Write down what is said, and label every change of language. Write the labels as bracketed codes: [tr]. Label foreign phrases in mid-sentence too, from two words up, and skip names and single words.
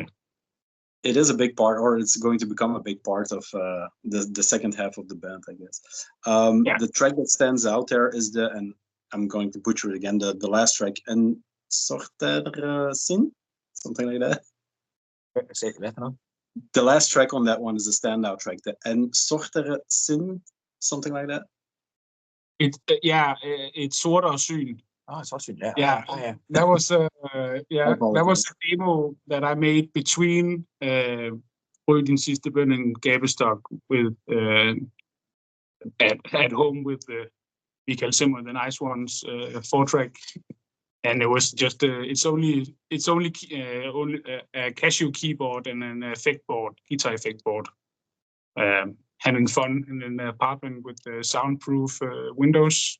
[en] It is a big part, or it's going to become a big part of the second half of the band, I guess. The track that stands out there is and I'm going to butcher it again, the last track, and sorter sin, something like that. Say that now. The last track on that one is a standout track. The en sorter sin, something like that. It's sorter syn. Oh, it's also yeah. Yeah, oh, yeah. That was that was a demo that I made between Rødden sidste bøn and Gabestok with at home with Michael Zimmer, the nice ones, 4-track, and it was just it's only a Casio keyboard and an effect board, guitar effect board. Having fun in an apartment with soundproof windows.